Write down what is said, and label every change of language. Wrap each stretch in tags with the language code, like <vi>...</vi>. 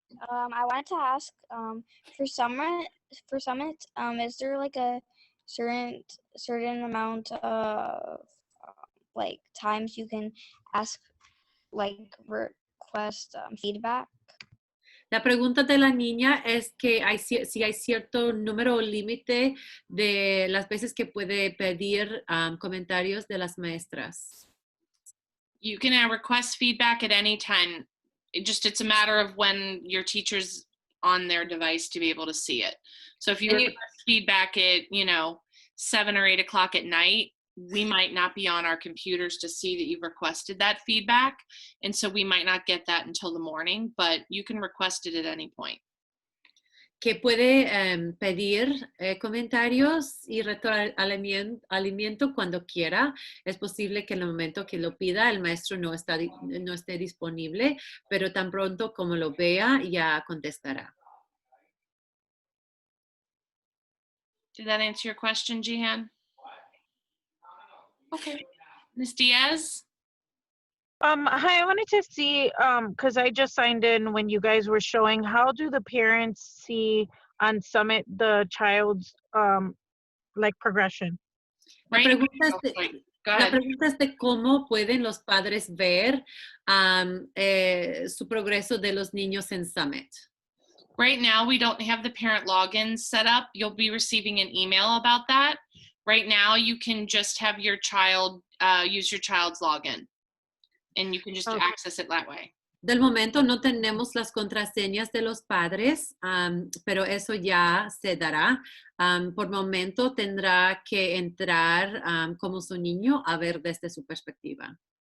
<en>I wanted to ask, for Summit, is there like a certain amount of like times you can ask, like request feedback?</en> <es>La pregunta de la niña es que si hay cierto número o límite de las veces que puede pedir comentarios de las maestras.</es> <en>You can request feedback at any time. It's a matter of when your teacher's on their device to be able to see it. So if you request feedback at, 7 or 8 o'clock at night, we might not be on our computers to see that you've requested that feedback. And so we might not get that until the morning, but you can request it at any point.</en> <es>Que puede pedir comentarios y retroalimento cuando quiera. Es posible que en el momento que lo pida el maestro no esté disponible, pero tan pronto como lo vea ya contestará.</es> <en>Did that answer your question, Jihan? Okay. Ms. Diaz? Hi, I wanted to see, because I just signed in when you guys were showing, how do the parents see on Summit the child's like progression?</en> <es>La</es> <en>Right.</en> <es>pregunta es de cómo pueden los padres ver su progreso de los niños en Summit.</es> <en>Right now, we don't have the parent login set up. You'll be receiving an email about that. Right now, you can just have your child use your child's login. And you can just access it that way.</en> <es>Del momento no tenemos las contraseñas de los padres, pero eso ya se dará. Por momento tendrá que entrar como su niño a ver desde su perspectiva.</es>